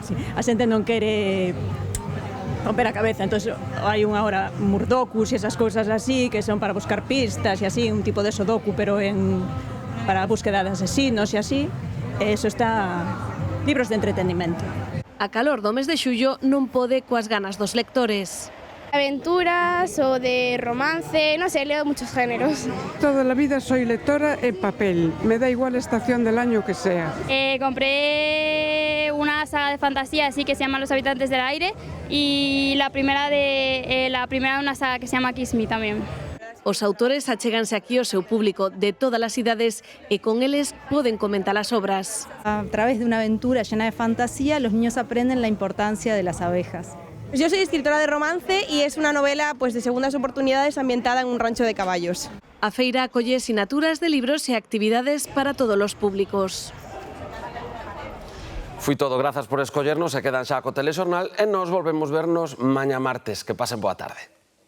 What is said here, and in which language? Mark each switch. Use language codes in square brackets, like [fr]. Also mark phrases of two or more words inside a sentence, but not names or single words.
[gl] A xente non quere romper a cabeza, entón hai unha hora murdocus e esas cousas así que son para buscar pistas e así, un tipo de sudoku pero para a [es] búsqueda de asesinos [gl] e así, eso está libros de entretenimento. A calor do mes de xullo non pode coas ganas dos lectores. [es] Aventuras o de romance, no sé, leo muchos géneros. Toda la vida soy lectora en papel, me da igual la estación del año que sea. Compré una saga de fantasía así que se llama Los habitantes del aire y la primera de una saga que se llama Kiss Me tamén. [gl] Os autores achéganse aquí ao seu público de todas as idades e con eles poden comentar as obras. [es] A través de una aventura llena de fantasía, los niños aprenden la importancia de las abejas. Yo soy escritora de romance y es una novela de segundas oportunidades ambientada en un rancho de caballos. [gl] A feira acolle sinaturas de libros e actividades para todos os públicos. Foi todo, grazas por escollernos e quedan xa co telexornal e nos volvemos vernos mañá martes. Que pasen boa tarde.